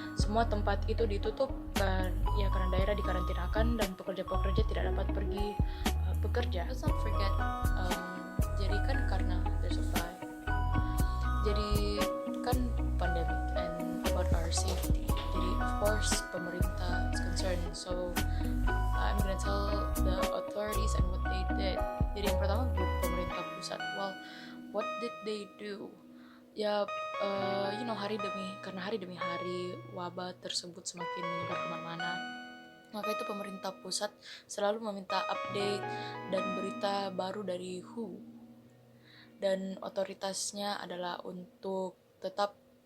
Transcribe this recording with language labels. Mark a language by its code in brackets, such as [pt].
[id] Semua tempat itu ditutup karena daerah dikarantinakan dan pekerja-pekerja tidak dapat pergi bekerja. [en] Let's not forget, [id] jadi kan karena [en] there's a fire, [id] jadi kan [en] pandemic and about our safety, jadi of course pemerintah is concerned, so I'm gonna tell the authorities and what they did. [id] Jadi yang pertama, pemerintah pusat, [en] well, what did they do? [id] Ya, hari demi hari wabah tersebut semakin menyebar kemana-mana, maka itu pemerintah pusat selalu meminta update dan berita baru dari WHO, dan otoritasnya adalah untuk tetap